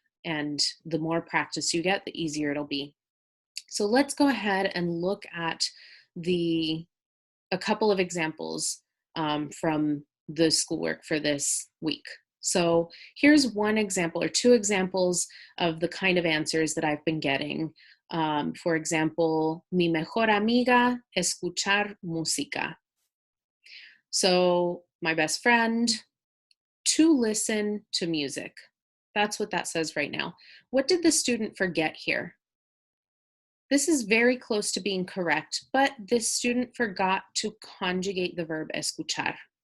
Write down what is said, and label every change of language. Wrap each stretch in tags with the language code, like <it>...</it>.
<en>And the more practice you get, the easier it'll be. So let's go ahead and look at a couple of examples from the schoolwork for this week. So here's one example or two examples of the kind of answers that I've been getting. For example,</en> <es>mi mejor amiga escuchar música.</es> <en>So my best friend, to listen to music. That's what that says right now. What did the student forget here? This is very close to being correct, but this student forgot to conjugate the verb escuchar.</en>